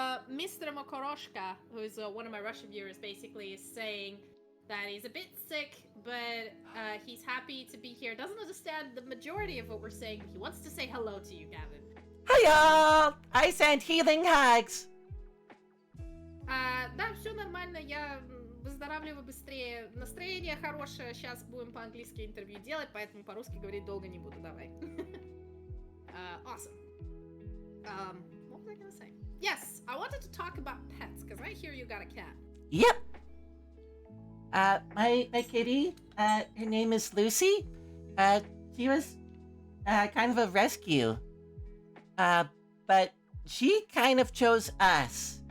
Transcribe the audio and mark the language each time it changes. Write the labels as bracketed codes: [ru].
[en] Mr. Mokoroshka, who's one of my Russian viewers, basically is saying that he's a bit sick, but he's happy to be here. Doesn't understand the majority of what we're saying. He wants to say hello to you, Gavin. Hi, y'all! I send healing hugs. [ru] Да, все нормально, я выздоравливаю быстрее. Настроение хорошее, сейчас будем по-английски интервью делать, поэтому по-русски говорить долго не буду, давай. [en] Awesome. What was I gonna say? Yes, I wanted to talk about pets, because I hear you got a cat. Yep. My kitty, her name is Lucy. She was kind of a rescue. But she kind of chose us.